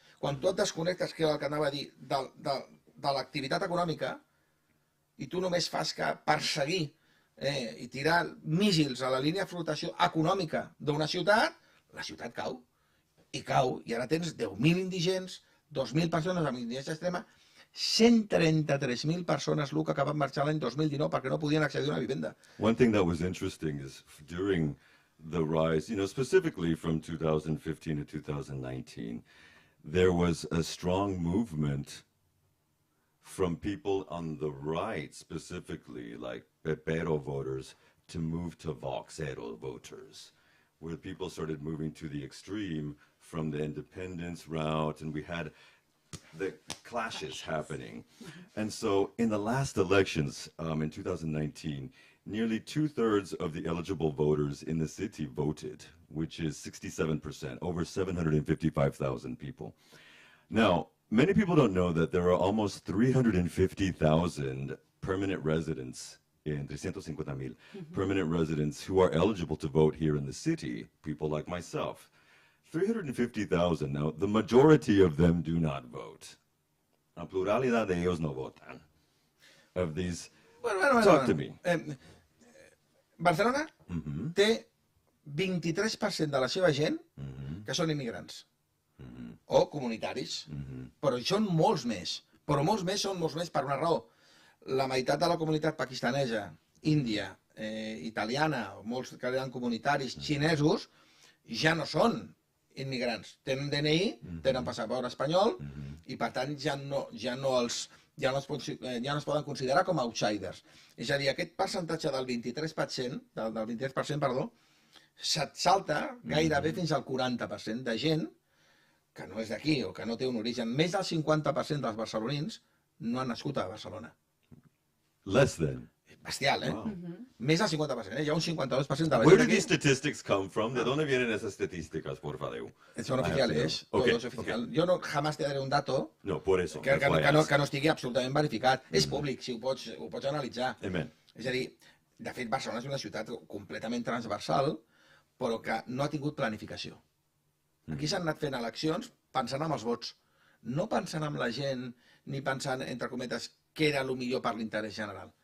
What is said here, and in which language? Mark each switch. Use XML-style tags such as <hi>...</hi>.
<ca>Quan tu et desconnectes, que era el que anava a dir, de l'activitat econòmica, i tu només fas que perseguir i tirar míssils a la línia de flotació econòmica d'una ciutat, la ciutat cau. I cau. I ara tens 10.000 indigents, 2.000 persones amb indigència extrema, 133.000 persones, Luca, que van marxar l'any 2019 perquè no podien accedir a una vivenda.</ca> <en>One thing that was interesting is during the rise, specifically from 2015 to 2019, there was a strong movement from people on the right, specifically like Pepero voters, to move to Voxero voters, where people started moving to the extreme from the independence route, and we had the clashes happening. And so in the last elections in 2019, nearly 2/3 of the eligible voters in the city voted, which is 67%, over 755,000 people. Now, many people don't know that there are almost 350,000 permanent residents in 350,000 permanent residents who are eligible to vote here in the city, people like myself. 350,000. Now, the majority of them do not vote.</en> <es>La pluralidad de ellos no votan.</es> <en>Of these, talk to me.</en> <ca>Barcelona té 23% de la seva gent que són immigrants o comunitaris, però hi són molts més. Però molts més són molts més per una raó. La meitat de la comunitat pakistanesa, índia, italiana, molts que eren comunitaris, xinesos, ja no són immigrants. Tenen DNI, tenen passaport espanyol i per tant ja no es poden considerar com a outsiders. És a dir, aquest percentatge del 23%, del 23%, perdó, se't salta gairebé fins al 40% de gent que no és d'aquí o que no té un origen. Més del 50% dels barcelonins no han nascut a Barcelona.</ca> <en>Less than.</en> <ca>Bestial, Més del 50%, Hi ha un 52% de la</ca> <en>Where</en> <ca>gent</ca> <en>do these statistics come from?</en> <es>¿De dónde vienen esas estadísticas, por favor? Son oficiales, todo es oficial.</es> <ca>Jo</ca> <es>no jamás te daré un dato No, por eso.</es> <ca>que no estigui absolutament verificat. És públic, si ho pots analitzar. Amen. És a dir, de fet, Barcelona és una ciutat completament transversal, però que no ha tingut planificació. Aquí s'han anat fent eleccions pensant en els vots, no pensant en la gent, ni pensant, entre cometes, què era el millor per l'interès general.</ca>